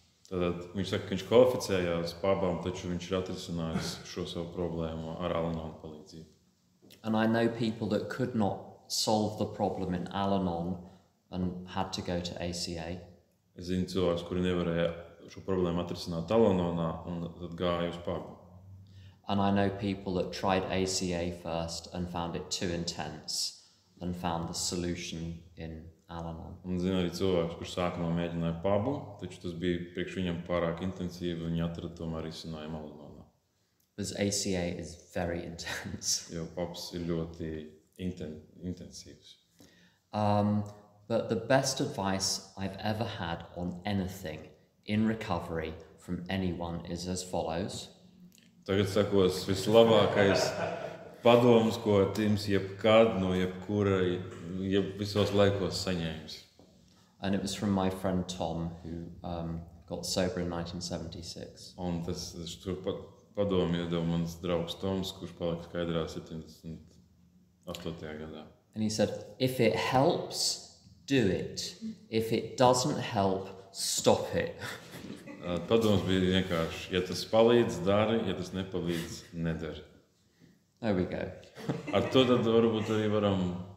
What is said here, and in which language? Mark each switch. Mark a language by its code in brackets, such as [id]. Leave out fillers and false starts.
[lv] Tad viņš saka, ka viņš kvalificējās pabām, taču viņš ir atrisinājis šo savu problēmu ar Al-Anon palīdzību. [en] And I know people that could not solve the problem in Al-Anon and had to go to ACA. [lv] Es zinu cilvēkus, kuri nevarēja šo problēmu atrisināt Al-Anonā un tad gāja uz pabu. [en] And I know people that tried ACA first and found it too intense and found the solution in Al-Anon. [lv] Un zinu arī cilvēkus, kurš sākumā mēģināja pabu, taču tas bija priekš viņam pārāk intensīvi un viņi atrada tomēr risinājumu Al-Anonā. [en] Because ACA is very intense. [lv] Jo pabs ir ļoti intensīvs. [en] But the best advice I've ever had on anything in recovery from anyone is as follows. [lv] Tagad sakos vislabākais padoms, ko Tims jebkad no jebkura visos laikos saņēmis. [en] And it was from my friend Tom, who got sober in 1976. [lv] Un tas tur padomu iedeva mans draugs Toms, kurš palika skaidrā 78. gadā. [en] And he said, if it helps, do it. If it doesn't help, stop it. [lv] Padoms bija vienkārši, ja tas palīdz, dari, ja tas nepalīdz, nedari. [en] There we go. [lv] Ar to tad varbūt arī varam...